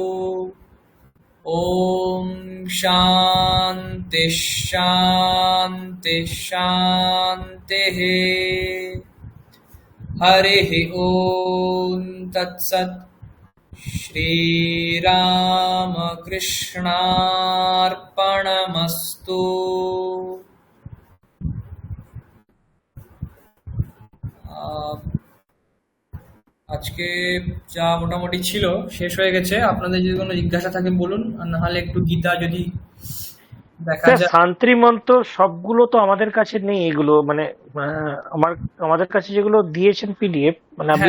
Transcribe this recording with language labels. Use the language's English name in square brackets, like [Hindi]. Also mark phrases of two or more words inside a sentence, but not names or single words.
[Sanskrit] ॐ शान्ति शान्ति शान्तिः। हरिः ॐ तत्सत्। श्रीरामकृष्णार्पणमस्तु। [Bangla] আজকে যা মোটামুটি ছিল শেষ হয়ে গেছে। আপনাদের যদি কোনো জিজ্ঞাসা থাকে বলুন, আর না হলে একটু গীতা যদি দেখা স্যার যায়। শান্তি মন্ত্র সবগুলো তো আমাদের কাছে নেই, এগুলো মানে আমাদের কাছে যেগুলো দিয়েছেন পিডিএফ, মানে আপনি